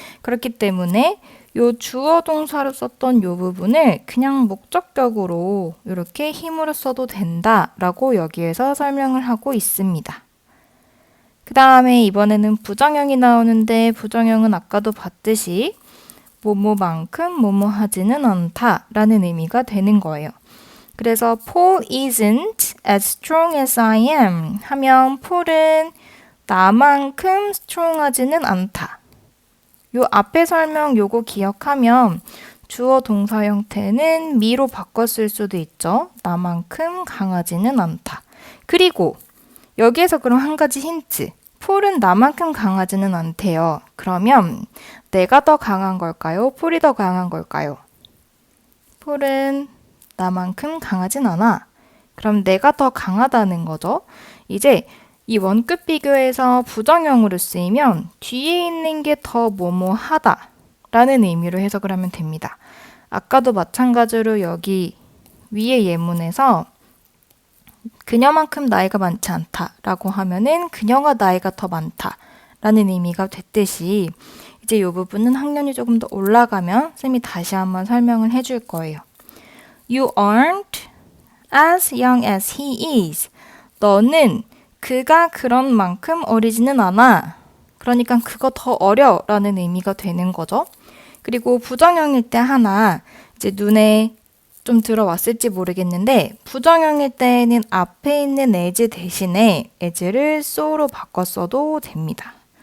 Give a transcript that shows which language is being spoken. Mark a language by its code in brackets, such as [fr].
[ko] 그렇기 때문에 요 주어 동사로 썼던 요 부분을 그냥 목적격으로 이렇게 힘으로 써도 된다라고 여기에서 설명을 하고 있습니다. 그 다음에 이번에는 부정형이 나오는데 부정형은 아까도 봤듯이 뭐뭐만큼 뭐뭐 하지는 않다라는 의미가 되는 거예요. [en] 그래서 Paul isn't as strong as I am [ko] 하면 Paul은 나만큼 strong하지는 않다. 요 앞에 설명 요거 기억하면 주어 동사 형태는 me로 바꿨을 수도 있죠. 나만큼 강하지는 않다. 그리고 여기에서 그럼 한 가지 힌트. 폴은 나만큼 강하지는 않대요. 그러면 내가 더 강한 걸까요? 폴이 더 강한 걸까요? 폴은 나만큼 강하진 않아. 그럼 내가 더 강하다는 거죠. 이제 이 원급 비교에서 부정형으로 쓰이면 뒤에 있는 게 더 뭐뭐하다 라는 의미로 해석을 하면 됩니다. 아까도 마찬가지로 여기 위의 예문에서 그녀만큼 나이가 많지 않다 라고 하면은 그녀가 나이가 더 많다 라는 의미가 됐듯이 이제 이 부분은 학년이 조금 더 올라가면 쌤이 다시 한번 설명을 해줄 거예요. [en] You aren't as young as he is. [ko] 너는 그가 그런 만큼 어리지는 않아. 그러니까 그거 더 어려 라는 의미가 되는 거죠. 그리고 부정형일 때 하나 이제 눈에 좀 들어왔을지 모르겠는데 부정형일 때는 앞에 있는 as 대신에 as를 so로 바꿨어도 됩니다.